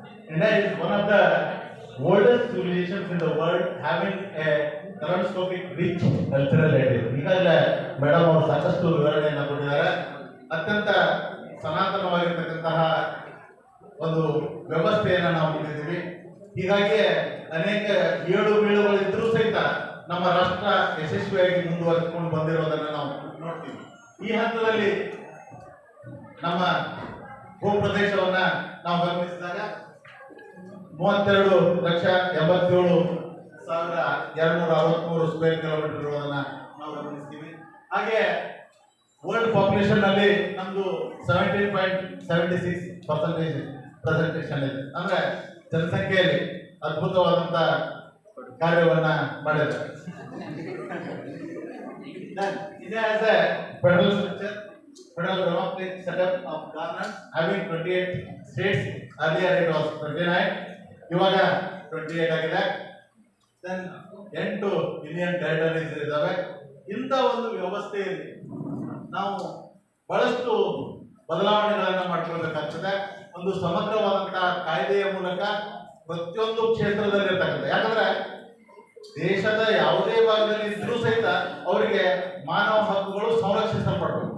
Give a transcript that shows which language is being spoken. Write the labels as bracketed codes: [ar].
[en] India is one of the oldest civilizations in the world, having a kaleidoscopic rich cultural heritage. [kn] ಈಗಾಗಲೇ madam ಅವರು ಸಾಕಷ್ಟು ವಿವರಣೆಯನ್ನು ಕೊಟ್ಟಿದ್ದಾರೆ. ಅತ್ಯಂತ ಸನಾತನವಾಗಿರ್ತಕ್ಕಂತಹ ಒಂದು ವ್ಯವಸ್ಥೆಯನ್ನು ನಾವು ಹೊಂದಿದ್ದೀವಿ. ಹೀಗಾಗಿ ಅನೇಕ ಏಳು ಬೀಳುಗಳಿದ್ರೂ ಸಹಿತ ನಮ್ಮ ರಾಷ್ಟ್ರ ಯಶಸ್ವಿಯಾಗಿ ಮುಂದುವರೆಸಿಕೊಂಡು ಬಂದಿರೋದನ್ನು ನಾವು ನೋಡ್ತೀವಿ. ಈ ಹಂತದಲ್ಲಿ ನಮ್ಮ ಭೂಪ್ರದೇಶವನ್ನ ನಾವು ಗಮನಿಸಿದಾಗ 32,87,263 ಸ್ಕ್ವೇರ್ ಕಿಲೋಮೀಟರ್ ಇರೋದನ್ನ ನಾವು ಗಮನಿಸ್ತೀವಿ. ಹಾಗೆ ವರ್ಲ್ಡ್ ಪಾಪ್ಯುಲೇಷನ್ ನಲ್ಲಿ ನಮ್ದು 17.76% ಪ್ರೆಸೆಂಟೇಷನ್ ಇದೆ. ಅಂದ್ರೆ ಜನಸಂಖ್ಯೆಯಲ್ಲಿ ಅದ್ಭುತವಾದಂತ ಕಾರ್ಯವನ್ನ ಮಾಡಿದೆ. [en] India has a federal structure, federal democratic setup of governance having 28 states. Earlier it was 29, [kn] ಇವಾಗ 28 ಆಗಿದೆ. Then 8 ಯೂನಿಯನ್ ಟೆರಿಟರೀಸ್ ಇದ್ದಾವೆ. ಇಂಥ ಒಂದು ವ್ಯವಸ್ಥೆಯಲ್ಲಿ ನಾವು ಬಹಳಷ್ಟು ಬದಲಾವಣೆಗಳನ್ನು ಮಾಡ್ಕೊಳ್ಬೇಕಾಗ್ತದೆ. ಒಂದು ಸಮಗ್ರವಾದಂತಹ ಕಾಯ್ದೆಯ ಮೂಲಕ ಪ್ರತಿಯೊಂದು ಕ್ಷೇತ್ರದಲ್ಲಿ ಇರ್ತಕ್ಕಂಥ, ಯಾಕಂದ್ರೆ ದೇಶದ ಯಾವುದೇ ಭಾಗದಲ್ಲಿ ಇದ್ರೂ ಸಹಿತ ಅವರಿಗೆ ಮಾನವ ಹಕ್ಕುಗಳು ಸಂರಕ್ಷಿಸಲ್ಪಡಬೇಕು.